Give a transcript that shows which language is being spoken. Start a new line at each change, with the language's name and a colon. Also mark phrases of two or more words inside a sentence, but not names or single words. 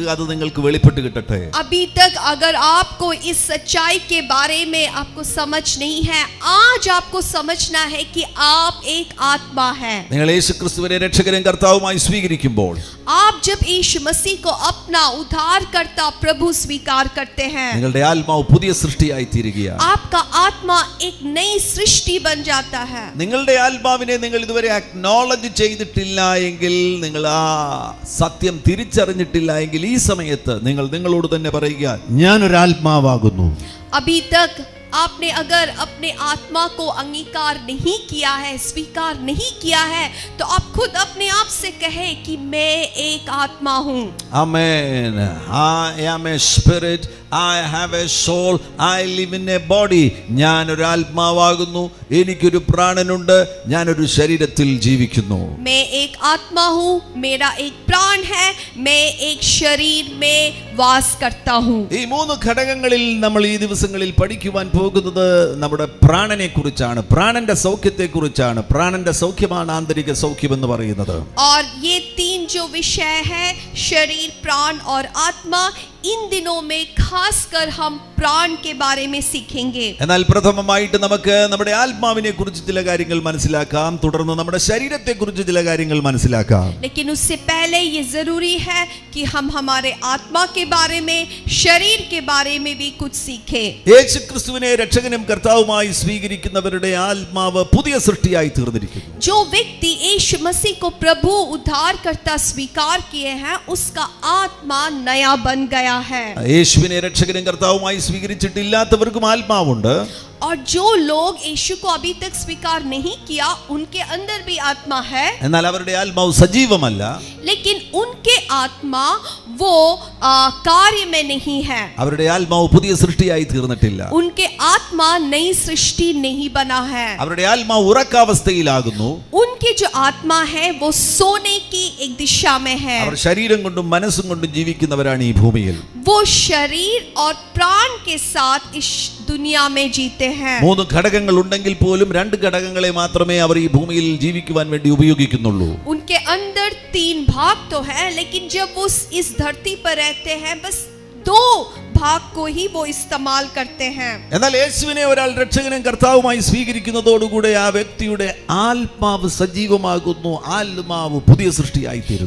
Malayalam: അത് നിങ്ങൾക്ക് വെളിപ്പെട്ട് കിട്ടട്ടെ.
Hindi: अभी तक अगर आपको इस सच्चाई के बारे में आपको समझ नहीं है, आज आपको समझना है कि आप एक आत्मा है.
Malayalam: നിങ്ങൾ യേശുക്രിസ്തുവിനെ രക്ഷകനും കർത്താവുമായി സ്വീകരിക്കുമ്പോൾ,
Hindi: आप जब यीशु मसीह को अपना उद्धारकर्ता प्रभु स्वीकार करते हैं,
Malayalam: നിങ്ങളുടെ ആത്മാവ് പുതിയ സൃഷ്ടിയായി തീരുകയാണ്.
Hindi: आपका आत्मा एक नई सृष्टि बन जाता है.
Malayalam: നിങ്ങളുടെ ആത്മാവിനെ നിങ്ങൾ ഇതുവരെ അക്നോളജ് ചെയ്തിട്ടില്ല എങ്കിൽ, നിങ്ങൾ ആ സത്യം തിരിച്ചറിഞ്ഞിട്ടില്ല എങ്കിൽ, ഈ സമയത്ത് നിങ്ങൾ നിങ്ങളോട് തന്നെ പറയുക, ഞാനൊരു ആത്മാവാകുന്നു.
Hindi: अभी तक आपने अगर अपने आत्मा को अंगीकार नहीं किया है, स्वीकार नहीं किया है, तो आप खुद अपने आप से कहे कि मैं एक आत्मा हूँ.
English: Amen. I am a spirit, I have a soul, I live in a body.
Malayalam: ഞാനൊരു ആത്മാവാകുന്നു, എനിക്കൊരു പ്രാണനുണ്ട്, ഞാനൊരു ശരീരത്തിൽ ജീവിക്കുന്നു.
Hindi: मैं एक आत्मा हूँ, मेरा एक प्राण है, मैं एक शरीर में वास करता हूँ.
Malayalam: ഈ 3 ഘടകങ്ങളിൽ നമ്മൾ ഈ ദിവസങ്ങളിൽ പഠിക്കുവാൻ പോകുന്നത് നമ്മുടെ പ്രാണനെ കുറിച്ചാണ്, പ്രാണന്റെ സൗഖ്യത്തെ കുറിച്ചാണ്. പ്രാണന്റെ സൗഖ്യമാണ് ആന്തരിക സൗഖ്യം എന്ന് പറയുന്നത്.
Hindi: और ये 3 जो विषय है, शरीर, प्राण और आत्मा, इन दिनों में खासकर हम प्राण के बारे में सीखेंगे.
Malayalam: എന്നാൽ പ്രഥമമായിട്ട് നമുക്ക് നമ്മുടെ ആത്മാവിനെ കുറിച്ച് ചില കാര്യങ്ങൾ മനസ്സിലാക്കാം, തുടർന്ന് നമ്മുടെ ശരീരത്തെ കുറിച്ച് ചില കാര്യങ്ങൾ മനസ്സിലാക്കാം.
Hindi: लेकिन उससे पहले ये जरूरी है कि हम हमारे आत्मा के बारे में, शरीर के बारे में भी कुछ सीखें.
Malayalam: യേശുക്രിസ്തുവിനെ രക്ഷകനും കർത്താവുമായി സ്വീകരിക്കുന്നവരുടെ ആത്മാവ് പുതിയ സൃഷ്ടിയായി തീർന്നിരിക്കുന്നു.
Hindi: जो व्यक्ति यीशु मसीह को प्रभु उद्धारकर्ता स्वीकार किए हैं, उसका आत्मा नया बन गया है.
Malayalam: യേശുവിനെ രക്ഷകനും കർത്താവുമായി സ്വീകരിച്ചിട്ടില്ലാത്തവർക്കും ആത്മാവുണ്ട്.
Hindi: और जो लोग यीशु को अभी तक स्वीकार नहीं किया, उनके अंदर भी आत्मा है,
Malayalam: എന്നാൽ അവരുടെ ആത്മാവ് സജീവമല്ല.
Hindi: लेकिन उनके आत्मा वो कार्य में नहीं है.
Malayalam: അവരുടെ ആത്മാവ് പുതിയ സൃഷ്ടിയായി തീർന്നിട്ടില്ല.
Hindi: उनके आत्मा नई सृष्टि नहीं बना है.
Malayalam: അവരുടെ ആത്മാവ് ഉറക്കാവസ്ഥയിലാകുന്നു.
Hindi: उनकी जो आत्मा है वो सोने की एक दिशा में है.
Malayalam: അവർ ശരീരം കൊണ്ടും മനസ്സും കൊണ്ടും ജീവിക്കുന്നവരാണ് ഈ ഭൂമിയിൽ.
Hindi: वो शरीर और प्राण के साथ इस दुनिया में जीते हैं.
Malayalam: 3 ഘടകങ്ങൾ ഉണ്ടെങ്കിൽ പോലും 2 ഘടകങ്ങളെ മാത്രമേ അവർ ഈ ഭൂമിയിൽ ജീവിക്കുവാൻ വേണ്ടി ഉപയോഗിക്കുന്നുള്ളൂ.
Hindi: उनके अंदर 3 भाग तो है, लेकिन जब वो इस धरती पर रहते हैं, बस 2 भाग को ही वो इस्तेमाल करते हैं।
Malayalam: എന്നാൽ യേശുവിനെ ഒരാൾ രക്ഷകനും കർത്താവുമായി സ്വീകരിക്കുന്നതോടുകൂടെ ആ വ്യക്തിയുടെ ആത്മാവ് സജീവമാകുന്നു, ആത്മാവ് പുതിയ സൃഷ്ടിയായി തീരുന്നു.